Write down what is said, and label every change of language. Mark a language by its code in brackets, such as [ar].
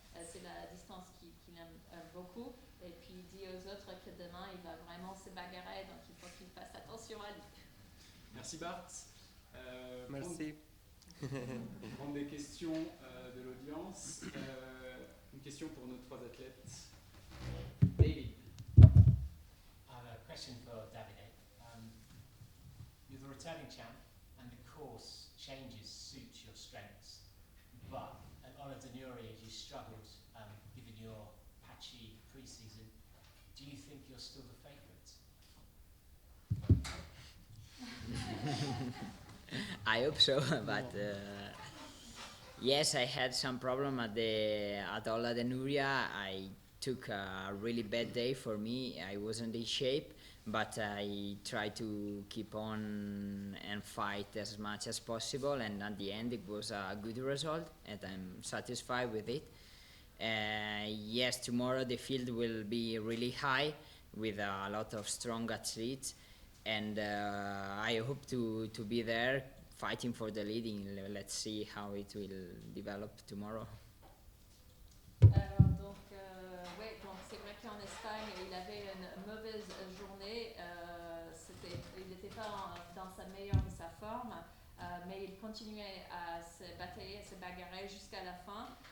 [fr] C'est la distance qu'il aime beaucoup. Et puis il dit aux autres que demain il va vraiment se bagarrer, donc il faut qu'il fasse attention à lui. Merci Bart. Merci. Prendre des questions de l'audience. Une question pour nos 3 athlètes. David. [en] I have a question for Davide. You're the returning champ, and the course changes suit your strengths. But at Ola de Nuria, you struggled given your patchy pre-season. Do you think you're still the favourite? I hope so, but yes, I had some problem at Ola de Nuria. I took a really bad day for me. I wasn't in shape, but I tried to keep on and fight as much as possible, and at the end it was a good result and I'm satisfied with it. Yes, tomorrow the field will be really high with a lot of strong athletes, and I hope to be there fighting for the leading. Let's see how it will develop tomorrow. [fr] Alors donc, donc c'est vrai qu'en Espagne, il avait une mauvaise journée. Il n'était pas dans sa meilleure de sa forme, mais il continuait à se batailler, à se bagarrer jusqu'à la fin.